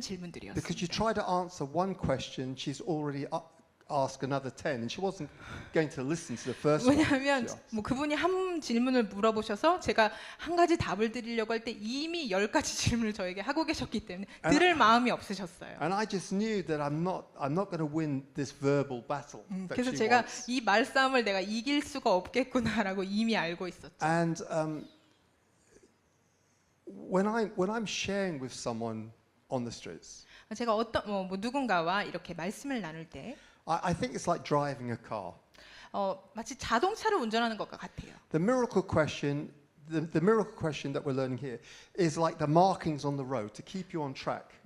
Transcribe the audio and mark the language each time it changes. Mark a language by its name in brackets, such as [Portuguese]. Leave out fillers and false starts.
[English] Because you [Korean] 질문들이었습니다. [English] try to answer one question, she's already asked another 10, and she wasn't going to listen to the first one. [Korean] 왜냐하면 [English] she asked. [Korean] 뭐 그분이 한 질문을 물어보셔서 제가 한 가지 답을 드리려고 할 때 이미 10가지 질문을 저에게 하고 계셨기 때문에 들을 마음이 없으셨어요. [English] And I just knew that I'm not going to win this verbal battle that [Korean] 그래서 [English] she [Korean] 제가 [English] wants. [Korean] 이 말싸움을 내가 이길 수가 없겠구나라고 이미 알고 있었죠. [English] And when I'm sharing with someone on the streets, [Korean] 제가 어떤 뭐 누군가와 이렇게 말씀을 나눌 때 [English] I think it's like driving a car. [Korean] 마치 자동차를 운전하는 것과 같아요. [English] The miracle question that we're learning here is like the markings on the road to keep you on track.